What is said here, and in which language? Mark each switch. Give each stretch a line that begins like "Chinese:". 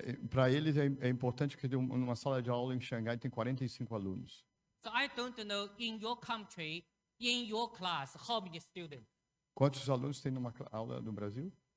Portuguese: Para eles é importante que numa sala de aula em Xangai tem 45 alunos.
English: So I don't know in your country, in your class, how many students?
Portuguese: Quantos alunos tem numa aula no Brasil?